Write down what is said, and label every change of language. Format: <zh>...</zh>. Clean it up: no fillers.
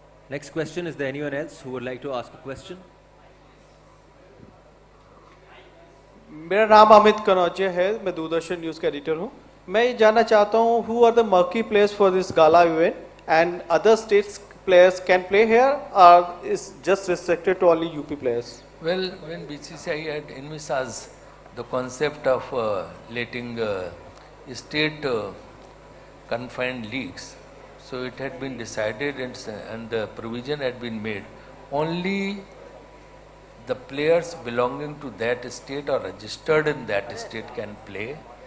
<en>Next question, is there anyone else who would like to ask a question?</en> <hi>मेरा नाम अमित कनौजिया है, मैं Doordarshan news का एडिटर हूँ। मैं ये जानना चाहता हूँ,</hi> <en>who are the marquee players for this gala event and other states players can play here or is just restricted to only UP players? Well, when BCCI had envisaged the concept of letting state confined leagues, so it had been decided and the provision had been made only the players belonging to that state or registered in that state can play.</en>